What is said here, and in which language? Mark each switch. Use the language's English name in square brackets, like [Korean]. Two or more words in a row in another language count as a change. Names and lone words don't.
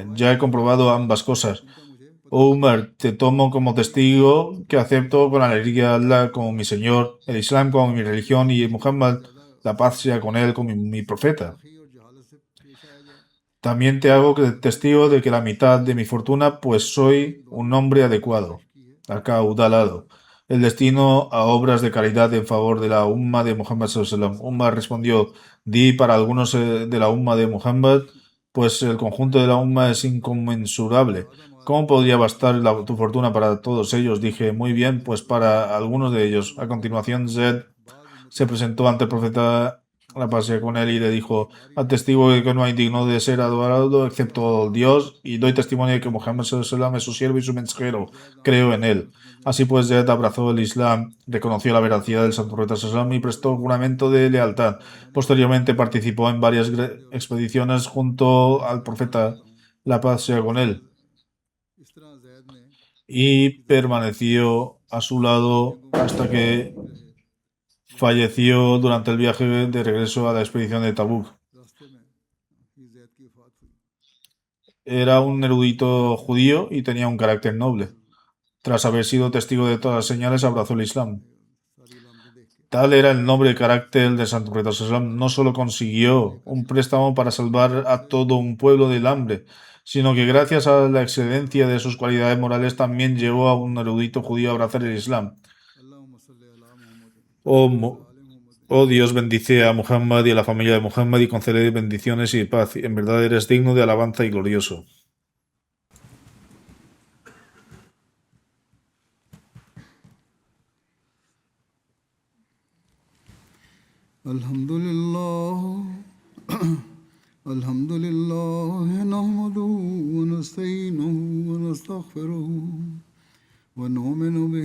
[Spanish] Ya he comprobado ambas cosas. Oh Umar, te tomo como testigo que acepto con alegría a Allah como mi Señor, el Islam como mi religión y Muhammad, la paz sea con él como mi profeta. También te hago testigo de que la mitad de mi fortuna, pues soy un hombre adecuado, acaudalado. El destino a obras de caridad en favor de la umma de Muhammad [Arabic] صلى الله عليه وسلم. [Spanish] Umma respondió, di para algunos de la umma de Muhammad, pues el conjunto de la umma es inconmensurable. ¿Cómo podría bastar tu fortuna para todos ellos? Dije, muy bien, pues para algunos de ellos. A continuación, Zed se presentó ante el profeta, la pasé con él y le dijo, atestigo de que no hay digno de ser adorado excepto Dios y doy testimonio de que Muhammad [Arabic] صلى الله عليه وسلم [Spanish] es su siervo y su mensajero. Creo en él. Así pues, Zed abrazó el Islam, reconoció la veracidad del santo profeta [Arabic] صلى الله عليه وسلم [Spanish] y prestó juramento de lealtad. Posteriormente participó en varias expediciones junto al profeta, la paz sea con él, [Hindi] इस तरह जैद ने [Spanish] y [Hindi] की ज़िंदगी [Spanish] permaneció a su lado [Hindi] जंगों में [Spanish] hasta que [Hindi] मौजूद रहे। [Spanish] falleció durante el viaje de regreso a la expedición de Tabuk. [Hindi] रास्ते में ही जैद की वफात हुई। [Spanish] Era un erudito judío y tenía un carácter noble. Tras haber sido testigo de todas las señales, abrazó el Islam. [Hindi] सारी अलामतें देख के [Spanish] Tal era el noble carácter del santo profeta [Arabic] صلى الله عليه وسلم, [Spanish] no solo consiguió un préstamo para salvar a todo un pueblo del hambre, sino que gracias a la excelencia de sus cualidades morales también llevó a un erudito judío a abrazar el Islam. [Arabic] اللهم صل على محمد [Spanish] Oh, [Arabic] وعلى آل محمد. [Spanish] oh Dios, bendice a Muhammad y a la familia de Muhammad y concede bendiciones y paz. En verdad eres digno de alabanza y glorioso. [Arabic] الحمد لله الحمد لله نحمده ونستعينه ونستغفره ونؤمن به